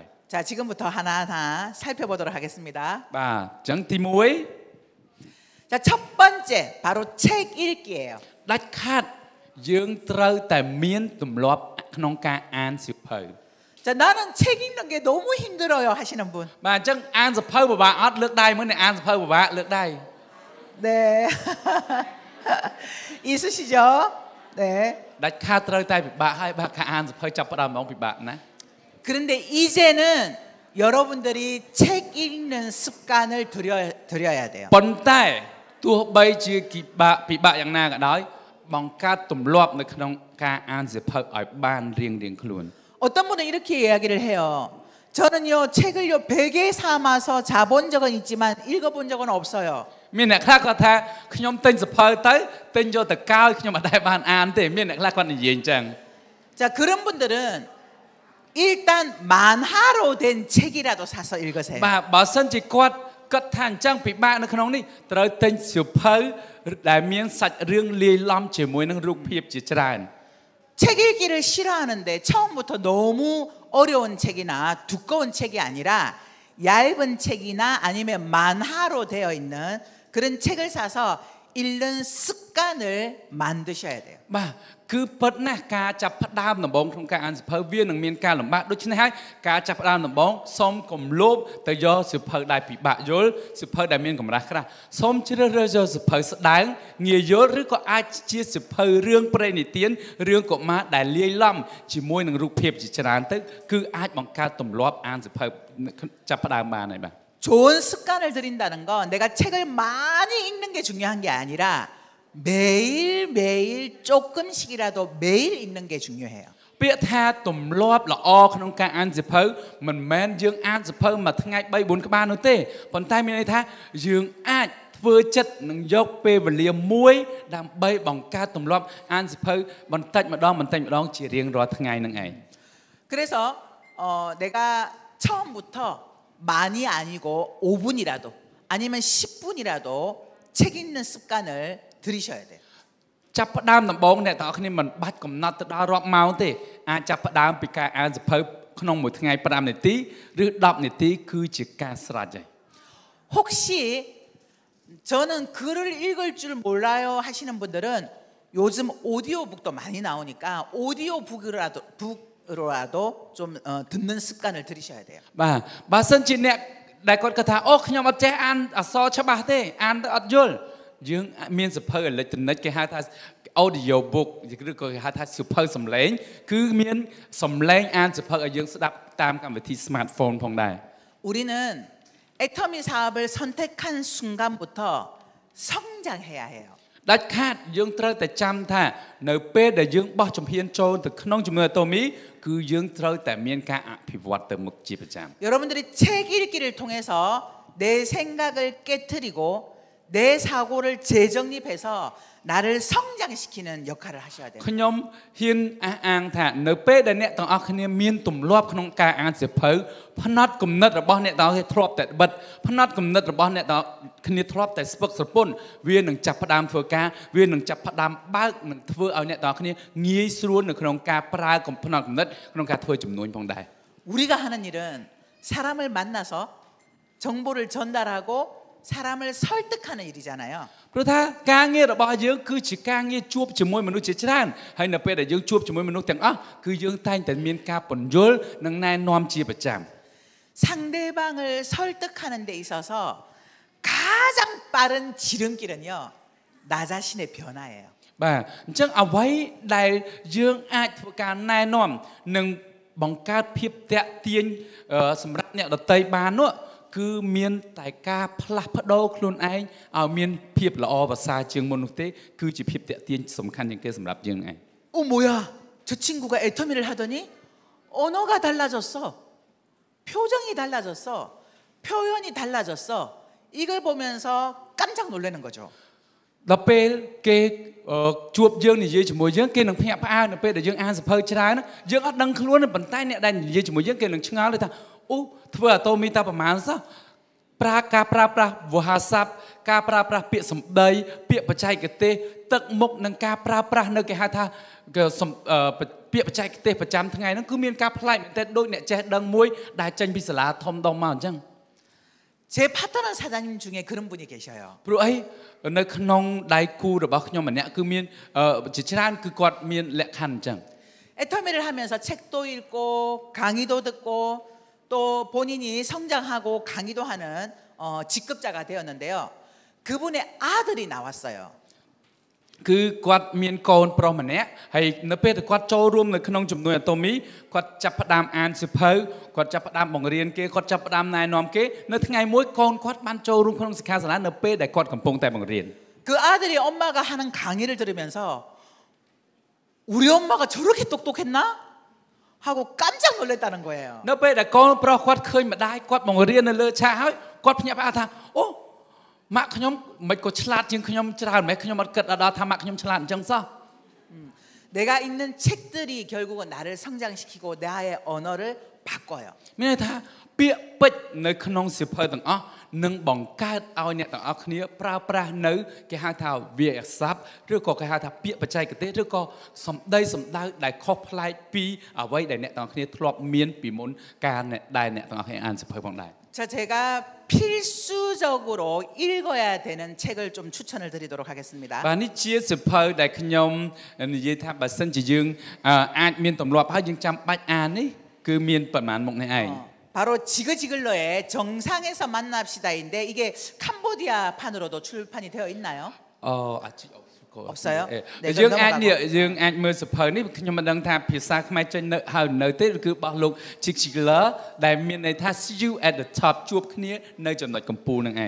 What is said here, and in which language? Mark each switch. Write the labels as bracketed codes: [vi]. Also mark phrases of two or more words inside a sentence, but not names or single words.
[ko] 자, 지금부터 하나하나 살펴보도록 하겠습니다. [km] បាទអញ្ចឹងទី [ko] 자, 첫 번째 바로 책 읽기예요. [km] 1 ដាច់ខាតយើងត្រូវតែមានទម្លាប់ក្នុងការអានសៀវភៅ [ko] 자, 나는 책 읽는 게 너무 힘들어요 하시는 분. [km] បាទអញ្ចឹងអានសៀវភៅពិបាកអត់លើកដៃមើលអ្នកអានសៀវភៅពិបាកលើកដៃ [ko] 네. 있으시죠? 네. [km] ដាច់ខាតត្រូវតែពិបាកហើយបាទការអានសៀវភៅចាប់ផ្ដើមហ្មងពិបាកណាស់ [ko] 그런데 이제는 여러분들이 책 읽는 습관을 들여야 돼요. [km] ប៉ុន្តែទោះបីជាពិបាកយ៉ាងណាក៏ដោយបង្កើតទម្លាប់នៅក្នុងការអានសៀវភៅឲ្យបានរៀងៗខ្លួន [ko] 어떤 분은 이렇게 이야기를 해요. 저는요 책을요 베개 삼아서 자본 적은 있지만 읽어본 적은 없어요. [km] មានអ្នកខ្លះគាត់ថាខ្ញុំទិញសៀវភៅទៅទិញយកទៅកោយខ្ញុំអត់ដែលបានអានទេមានអ្នកខ្លះគាត់និយាយអញ្ចឹង [ko] 자, 그런 분들은 일단 만화로 된 책이라도 사서 읽으세요. [km] បាទបើសិនជាគាត់គិតថាអញ្ចឹងពិបាកនៅក្នុងនេះត្រូវទិញសៀវភៅដែលមានសាច់រឿងលាយឡំជាមួយនឹងរូបភាពជាច្រើន [ko] 책 읽기를 싫어하는데 처음부터 너무 어려운 책이나 두꺼운 책이 아니라 얇은 책이나 아니면 만화로 되어 있는 그런 책을 사서 읽는 습관을 만드셔야 돼요. [km] បាទគឺពិតណាស់ការចាប់ផ្ដើមដំបូងក្នុងការអានសៀវភៅវានឹងមានការលំបាកដូច្នេះហើយការចាប់ផ្ដើមដំបូងសូមកុំលោភទៅយកសៀវភៅដែលពិបាកយល់សៀវភៅដែលមានកម្រាស់ក្រាស់សូមជ្រើសរើសយកសៀវភៅស្ដើងងាយយល់ឬក៏អាចជាសៀវភៅរឿងព្រេងនិទានរឿងកុមារដែលលាយឡំជាមួយនឹងរូបភាពជាច្រើនទៅគឺអាចបង្កើតទម្លាប់អានសៀវភៅចាប់ផ្ដើមបានហើយបាទ [ko] 좋은 습관을 들인다는 건 내가 책을 많이 읽는 게 중요한 게 아니라 매일매일 조금씩이라도 매일 읽는 게 중요해요. [km] ពាក្យថាទម្លាប់ល្អក្នុងការអានសៀវភៅមិនមែនយើងអានសៀវភៅមួយថ្ងៃ 3-4 ក្បាលនោះទេប៉ុន្តែមានន័យថាយើងអាចធ្វើចិត្តនឹងយកពេលវេលាមួយដើម្បីបង្កើតទម្លាប់អានសៀវភៅបន្តិចម្ដងជារៀងរាល់ថ្ងៃនឹងឯង [ko] 그래서 내가 처음부터 많이 아니고 5분이라도 아니면 10분이라도 책 읽는 습관을 들이셔야 돼요. [km] ចាប់ផ្ដើមដំបូងអ្នកទាំងអស់គ្នាមិនបាច់កំណត់ទៅដល់រាប់ម៉ោងទេអាចចាប់ផ្ដើមពីការអានសៀវភៅក្នុងមួយថ្ងៃ5នាទីឬ10នាទីគឺជាការស្រេចហើយ [ko] 혹시 저는 글을 읽을 줄 몰라요 하시는 분들은 요즘 오디오북도 많이 나오니까 오디오북으로라도 좀 듣는 습관을 들이셔야 돼요. [km] បាទបើសិនជាអ្នកដែលគាត់គិតថាអូខ្ញុំអត់ចេះអានអក្សរច្បាស់ទេអានទៅអត់យល់យើងមានសៀវភៅអេឡិចត្រូនិកគេហៅថា [en] audio book [km] ឬក៏គេហៅថាសៀវភៅសំឡេងគឺមានសំឡេងអានសៀវភៅឲ្យយើងស្ដាប់តាមកម្មវិធី smartphone ផងដែរ [ko] 우리는 애터미 사업을 선택한 순간부터 성장해야 해요. [km] ដាច់ខាតយើងត្រូវតែចាំថានៅពេលដែលយើងបោះជំហានចូលទៅក្នុងជំនួយអាតូមីគឺយើងត្រូវតែមានការអភិវឌ្ឍទៅមុខជាប្រចាំ [ko] 여러분들이 책 읽기를 통해서 내 생각을 깨트리고 내 사고를 재정립해서 나를 성장시키는 역할을 하셔야 돼요. [km] ខ្ញុំហ៊ានអះអាងថានៅពេលដែលអ្នកទាំងអស់គ្នាមានទម្លាប់ក្នុងការអានសៀវភៅផ្នត់គំនិតរបស់អ្នកទាំងអស់គ្នាធ្លាប់តែបិទផ្នត់គំនិតរបស់អ្នកទាំងគ្នាធ្លាប់តែស្ពឹកស្រពន់វានឹងចាប់ផ្ដើមធ្វើការវានឹងចាប់ផ្ដើមបើកនឹងធ្វើឲ្យអ្នកទាំងអស់គ្នាងាយស្រួលនៅក្នុងការប្រើផ្នត់គំនិតក្នុងការធ្វើជំនួញផងដែរ [ko] 우리가 하는 일은 사람을 만나서 정보를 전달하고 사람을 설득하는 일이잖아요. [km] ព្រោះថាការងាររបស់យើងគឺជាការងារជួបជាមួយមនុស្សជាច្រើនហើយនៅពេលដែលយើងជួបជាមួយមនុស្សទាំងអស់គឺយើងតែងតែមានការពន្យល់និងណែនាំជាប្រចាំ [ko] 상대방을 설득하는 데 있어서 가장 빠른 지름길은요. 나 자신의 변화예요. [km] បាទអញ្ចឹងអ្វីដែលយើងអាចធ្វើការណែនាំនិងបង្កើតភាពតាក់ទាញសម្រាប់អ្នកដទៃបាននោះគឺមានតែការផ្លាស់ប្ដូរខ្លួនឯងឲ្យមានភាពល្អប្រសើរជាងមុននោះទេគឺជាភាពតាក់ទាញសំខាន់ជាងគេសម្រាប់យើងឯង [ko] 뭐야? 저 친구가 애터미를 하더니 언어가 달라졌어. 표정이 달라졌어. 표현이 달라졌어. 이걸 보면서 깜짝 놀라는 거죠. [km] ដល់ពេលគេជួបយើងនិយាយជាមួយយើងគេនឹងភ្ញាក់ផ្អើលនៅពេលដែលយើងអានសភៅច្រើនយើងអត់ដឹងខ្លួនប៉ុន្តែអ្នកដែលនិយាយជាមួយយើងគេនឹងឆ្ងល់ថាអូធ្វើអាតូមីតាប្រមាណសោះការប្រើប្រាស់វោហារស័ព្ទការប្រើប្រាស់ពាក្យសម្ដីពាក្យបច្ចេកទេសទឹកមុខនិងការប្រើប្រាស់នៅគេហៅថាពាក្យបច្ចេកទេសប្រចាំថ្ងៃហ្នឹងគឺមានការប្លែកមែនទែនដូចអ្នកចេះដឹងមួយដែលចេញពីសាលាធំដុំមកអញ្ចឹង [ko] 제 파트너 사장님 중에 그런 분이 계셔요. [km] ព្រោះអីនៅក្នុងដៃគូរបស់ខ្ញុំម្នាក់គឺមានជាច្រើនគឺគាត់មានលក្ខខណ្ឌអញ្ចឹង [ko] 애터미를 하면서 책도 읽고 강의도 듣고 또 본인이 성장하고 강의도 하는 직급자가 되었는데요. 그분의 아들이 나왔어요. [km] គឺគាត់មានកូនប្រុសម្នាក់ហើយនៅពេលដែលគាត់ចូលរួមនៅក្នុងជំនួយអាតូមីគាត់ចាប់ផ្ដើមអានសៀវភៅគាត់ចាប់ផ្ដើមបង្រៀនគេគាត់ចាប់ផ្ដើមណែនាំគេនៅថ្ងៃមួយកូនគាត់បានចូលរួមក្នុងសិក្ខាសាលានៅពេលដែលគាត់កំពុងតែបង្រៀន [ko] 그 아들이 엄마가 하는 강의를 들으면서 우리 엄마가 저렇게 똑똑했나? 하고 깜짝 놀랐다는 거예요. [km] នៅពេលដែលកូនប្រុសគាត់ឃើញម្ដាយគាត់បង្រៀននៅលើឆាកហើយគាត់ភ្ញាក់ផ្អើលថាអូម៉ាក់ខ្ញុំមិនក៏ឆ្លាតជាងខ្ញុំច្រើនម៉េចខ្ញុំអត់គិតដល់ថាម៉ាក់ខ្ញុំឆ្លាតអញ្ចឹងសោះ [ko] 내가 읽는 책들이 결국은 나를 성장시키고 나의 언어를 바꿔요. [km] មានន័យថាពាក្យពេចន៍នៅក្នុងសៀវភៅទាំងអស់នឹងបង្កើតឲ្យអ្នកទាំងអស់គ្នាប្រើប្រាស់នៅគេហៅថាវាក្យស័ព្ទឬក៏គេហៅថាពាក្យបច្ចេកទេសឬក៏សម្ដីសម្ដៅដែលខុសប្លែកពីអ្វីដែលអ្នកទាំងអស់គ្នាធ្លាប់មានពីមុនការដែលអ្នកទាំងអស់គ្នាអានសៀវភៅផងដែរ [ko] 자, 제가 필수적으로 읽어야 되는 책을 좀 추천을 드리도록 하겠습니다. [km] បាទនេះជាសៀវភៅដែលខ្ញុំនិយាយថាបើសិនជាយើងអាចមានទម្លាប់ហើយយើងចាំបាច់អាននេះគឺមានប្រមាណមុខនេះឯង [ko] 바로 지그지글러의 정상에서 만납시다인데 이게 캄보디아판으로도 출판이 되어 있나요? 없어요. [km] យើងអាចមើលសៀវភៅនេះខ្ញុំមិនដឹងថាភាសាខ្មែរចេញនៅហើយនៅទេឬគឺរបស់លោក Chigler ដែលមានន័យថា [en] see you at the top [km] ជួបគ្នានៅចំណុចកំពូលនឹងឯង